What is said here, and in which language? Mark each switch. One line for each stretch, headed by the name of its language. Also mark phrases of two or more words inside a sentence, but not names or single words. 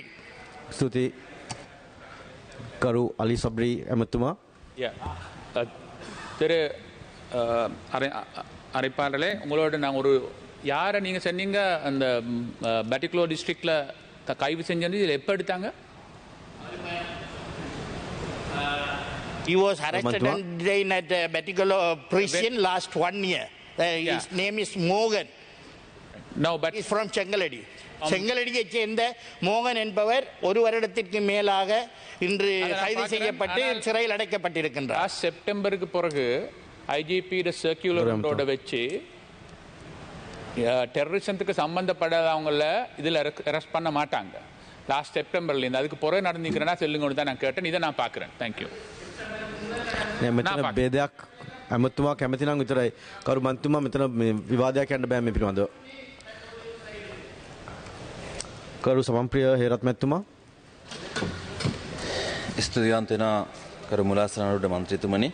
Sinhala: ස්තුති. ගරු අලි සබ්රි ඇමතිතුමා.
Tamil: திரு அரைப்பாளர்களே, உங்களோட நான் ஒரு யாரை நீங்கள் சொன்னீங்க அந்த
English: particular district
Tamil: கைது செஞ்சது இதில் எப்போ எடுத்தாங்க?
English: He was arrested and detained at Baticular prison last 1 year. His name is Morgan. No, but he's from Chengaladi.
Tamil: செங்கலடியை சேர்ந்த மோகன் என்பவர் ஒரு வருடத்திற்கு மேலாக இன்று கைது செய்யப்பட்டு சிறையில் அடைக்கப்பட்டிருக்கின்றார். செப்டம்பருக்கு பிறகு ஐஜிபி சர்க்குலரோட வச்சு டெரரிசத்துக்கு சம்பந்தப்படாதவங்கள இதில் அரெஸ்ட் பண்ண மாட்டாங்க. லாஸ்ட் செப்டம்பர்லேருந்து அதுக்கு பிறகு நடந்துக்கிறேன்னா சொல்லுங்கன்னு தான் நான் கேட்டேன். இதை நான் பார்க்குறேன். தேங்க்யூ.
Sinhala: මෙතන බේදයක් ඇමතුමා කැමති නම් විතරයි. කරු මන්තුමා මෙතන විවාදයක් යන්න බෑ මේ පිළිබඳව. කරු සමන්ප්‍රිය හේරත් මැතිතුමා. ස්තුතිවන්ත වෙනවා කරු මුලාසනරුඩ මන්ත්‍රීතුමනි.